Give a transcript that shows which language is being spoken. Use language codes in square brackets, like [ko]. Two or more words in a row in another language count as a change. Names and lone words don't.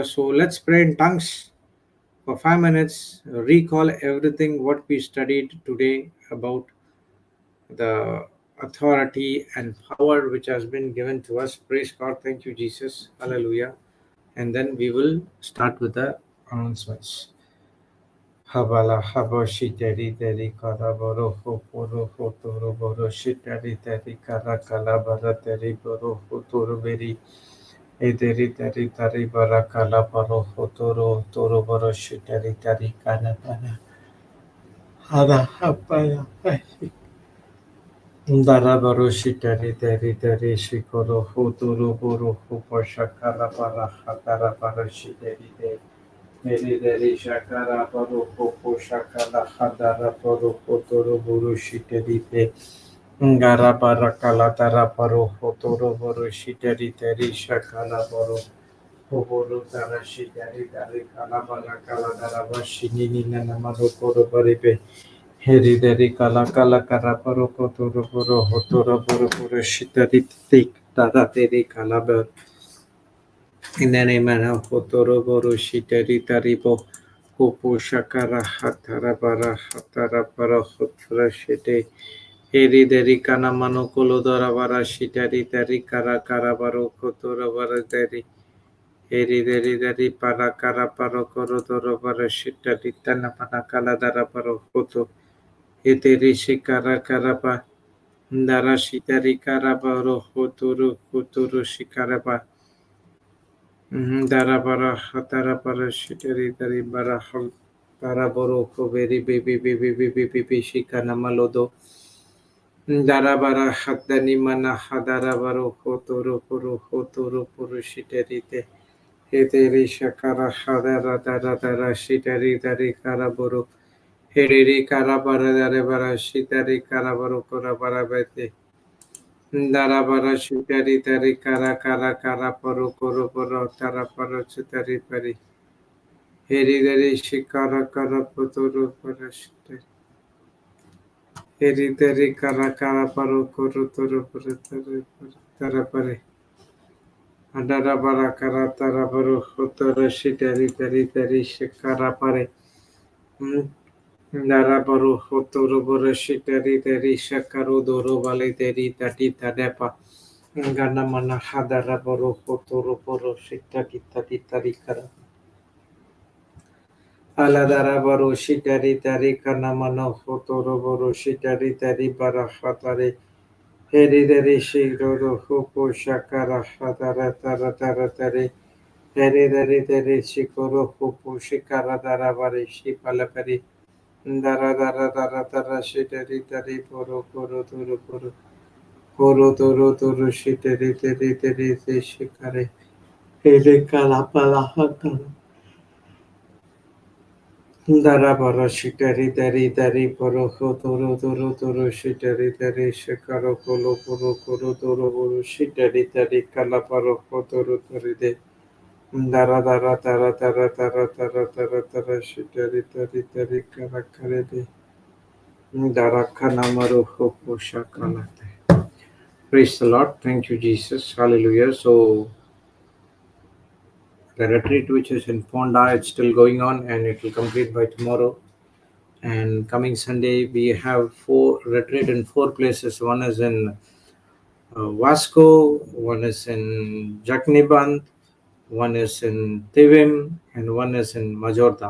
[en] So let's pray in tongues for 5 minutes. Recall everything what we studied today about the authority and power which has been given to us. Praise God. Thank you, Jesus. Hallelujah. And then we will start with the announcements. Habala habo shiteri teri kara boro ho poro ho toro boro shiteri teri kara kala bara teri boro ho toro beri ederi teri tari bara kala boro ho toro boro shiteri teri kana kana hada hapaya. Darabaro shitari teri teri shikoro huturu buru hupo shakara para hatara para shiteri te meri deri shakara paru hupo shakara hadara paru huturu buru shiteri te ngara para kalatara paru huturu buru shiteri teri shakara paru huburu tara shiteri teri kalabara kaladara vashini nina maru koro baripe Hereditary kala kala kara paro kotoro poro hotoro poro poro shitari tik tata tere kala ber inane mana hotoro poro shitari taripo hopo shakara hatara para hatara para hotoro shite hereditary kana mano kolo dora para shitari tari kara kara paro kotoro para tari hereditary para kara paro koro doro para shitari tana pana kala dara paro koto Eteri shikara karapa ndara shitari karapa rohoturu kuturu shikarapa darabara hatarapara shitari tari bara daraboro koveri bibi shikana malodo darabara hatani mana hadarabaro hoturu puru shitari te eteri shakara hadara dara shitari tari karaboro Heriri karabara darebara shitari karabaro korabara bete. Darabara shitari tari kara kara kara paru koro poro tara paru chitari pari. Heri dari shikara kara puturu para shitari. Heri dari kara kara paru koro turu para tara pari. Adara bara kara tara baru hotoro shiteri teri teri shikara pare. Dara baru hotoro baru shiteri teri shakaru doro vale teri tati tadepa. Gana mana hadara baru hotoro baru shiteri tati tari kara. Aladara baru shiteri tari kana mana hotoro baru shiteri tari bara hatare. Heri teri shiro hopo shakara hadara tara tara tari. Heri teri shikoro hopo shikara dara bari shipalapari. Dara dara dara dara shiteri tari poro poro toro poro. Poro toro toro shiteri teri teri te shikare. Heri kalapala hatara. Dara bara shiteri teri tari poro toro toro toro shiteri teri shikaro kolo poro koro toro poro shiteri teri kalaparo toro toro de. Dara dara dara dara dara dara dara dara shiteri teri teri kara kare de. Dara kana maru hopo shakalate. Praise the Lord. Thank you, Jesus. Hallelujah. So, the retreat which is in Ponda, it's still going on and it will complete by tomorrow. And coming Sunday, we have four retreat in four places. One is in Vasco, one is in Jakniban, one is in Tivim, and one is in Majorda.